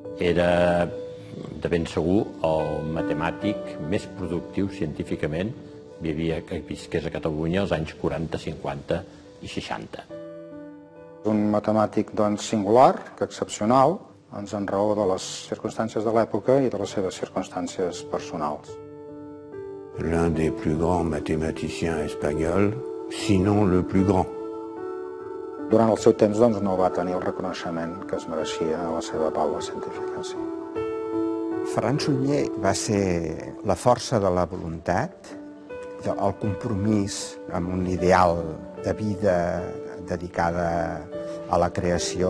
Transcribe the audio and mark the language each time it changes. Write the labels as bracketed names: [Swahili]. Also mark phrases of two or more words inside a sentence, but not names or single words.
[Catalan] era de ben segur el matemàtic més productiu científicament que visqués a Catalunya als anys 40, 50 i 60. Un matemàtic singular, que excepcional, en raó de les circumstàncies de l'època i de les seves circumstàncies personals. [French] L'un des plus grands mathématiciens espagnols, sinon le plus grand. [Catalan] Durant el seu temps no va tenir el reconeixement que es mereixia a la seva baula científica. Sí. Ferran Sunyer va ser la força de la voluntat, el compromís amb un ideal de vida dedicada a la creació.